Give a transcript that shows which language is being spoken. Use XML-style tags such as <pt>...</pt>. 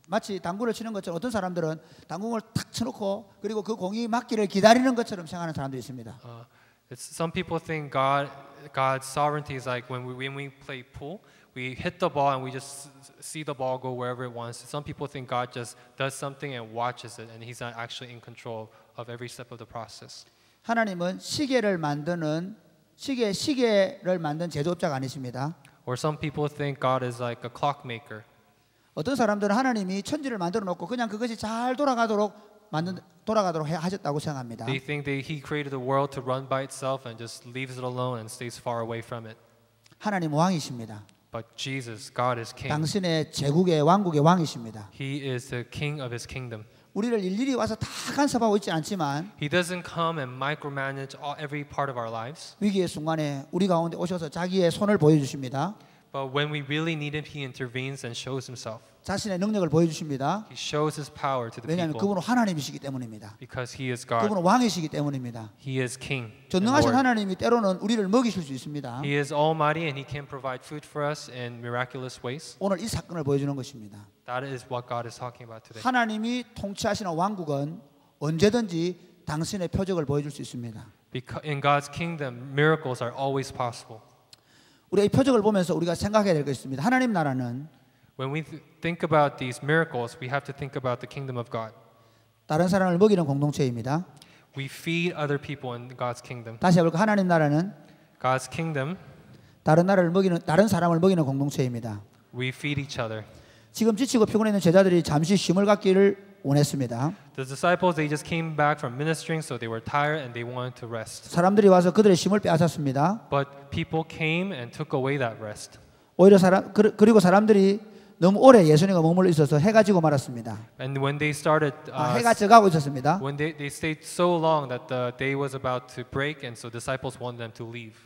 <ko>마치 당구를 치는 것처럼 어떤 사람들은 당구공을 탁 쳐놓고 그리고 그 공이 맞기를 기다리는 것처럼 생각하는 사람들이 있습니다.</ko> <en>Some people think God's sovereignty is like when we play pool, we hit the ball and we just see the ball go wherever it wants. Some people think God just does something and watches it, and He's not actually in control of every step of the process.</en> <ko>하나님은 시계를 만드는 시계를 만든 제조업자가 아니십니다.</ko> <en>Or some people think God is like a clockmaker.</en> <ko>어떤 사람들은 하나님이 천지를 만들어 놓고 그냥 그것이 잘 돌아가도록 하셨다고 생각합니다.</ko> <en>They think He created the world to run by itself and just leaves it alone and stays far away from it.</en> <ko>하나님 왕이십니다.</ko> <en>But Jesus, God is King.</en> <ko>당신의 제국의 왕국의 왕이십니다.</ko> <en>He is the King of His kingdom.</en> <ko>우리를 일일이 와서 다 간섭하고 있지 않지만</ko> <en>He doesn't come and micromanage every part of our lives.</en> <ko>위기의 순간에 우리 가운데 오셔서 자기의 손을 보여주십니다.</ko> <en>But when we really need Him, He intervenes and shows Himself.</en> <ko>자신의 능력을 보여주십니다.</ko> <en>He shows His power to the</en> <ko>왜냐하면</ko> <en>people</en> <ko>그분은 하나님이시기 때문입니다.</ko> <en>because He is God.</en> <ko>그분은 왕이시기 때문입니다.</ko> <en>He is King. and</en> <ko>전능하신</ko> <en>Lord.</en> <ko>하나님이 때로는 우리를 먹이실 수 있습니다.</ko> <en>He is almighty and He can provide food for us in miraculous ways.</en> <ko>오늘 이 사건을 보여주는 것입니다.</ko> <en>That is what God is talking about today.</en> <ko>하나님이 통치하시는 왕국은 언제든지 당신의 표적을 보여줄 수 있습니다.</ko> <en>Because in God's kingdom, miracles are always possible.</en> <ko>우리가 이 표적을 보면서 우리가 생각해야 될 것입니다. 하나님 나라는</ko> <en>When we think about these miracles, we have to think about the kingdom of God.</en> <ko>다른 사람을 먹이는 공동체입니다.</ko> <en>We feed other people in God's kingdom.</en> <ko>다시 해볼까? 하나님 나라는</ko> <en>God's kingdom,</en> <ko>다른 사람을 먹이는 공동체입니다.</ko> <en>we feed each other.</en> <ko>지금 지치고 피곤해 있는 제자들이 잠시 쉼을 갖기를 원했습니다.</ko> <en>The disciples, they just came back from ministering, so they were tired and they wanted to rest.</en> <ko>사람들이 와서 그들의 쉼을 빼앗았습니다.</ko> <en>But people came and took away that rest.</en> <ko>오히려 그리고 사람들이 너무 오래 예수님과 머물러 있어서 해가 지고 말았습니다.</ko> <en>And when they started,</en> <ko>해가 져가고 있었습니다.</ko> <en>when they stayed so long that the day was about to break, and so disciples wanted them to leave</en>